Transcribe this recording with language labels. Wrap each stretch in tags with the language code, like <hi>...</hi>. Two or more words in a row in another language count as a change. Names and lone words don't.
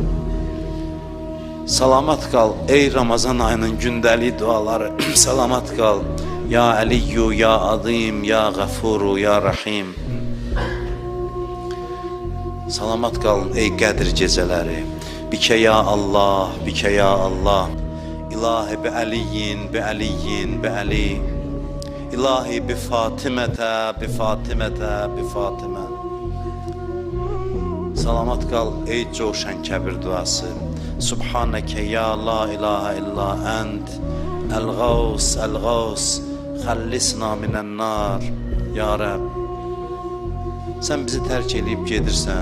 <az>Salamat qal ey Ramazan ayının gündəlik duaları. Salamat qal.</az> <ar>يا علي يا عظيم يا غفور يا رحيم.</ar> <az>Salamat qalın ey Qədir gecələri.</az> <ar>بك يا الله بك يا الله. إلهي بعلي بعلي بعلي. إلهي بفاطمة بفاطمة بفاطمة.</ar> <az>Salamat qal ey coşan kəbir duası.</az> <ar>سبحانك يا لا إله إلا أنت. الغوث الغوث خلصنا من النار. يا رب.</ar> <az>Sən bizi tərk edib gedirsən.</az>